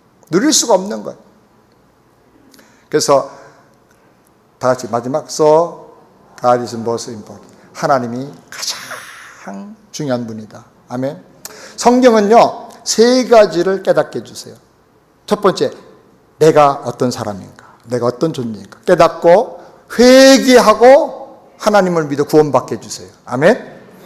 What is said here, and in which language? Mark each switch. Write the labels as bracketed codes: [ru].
[ko] 누릴 수가 없는 거예요. 그래서 다 같이 마지막 [en] So God is most important. [ko] 하나님이 가장 중요한 분이다. 아멘. 성경은요 3가지를 깨닫게 해주세요. 첫 번째, 내가 어떤 사람인가, 내가 어떤 존재인가 깨닫고 회개하고 하나님을 믿어 구원받게 해주세요. 아멘.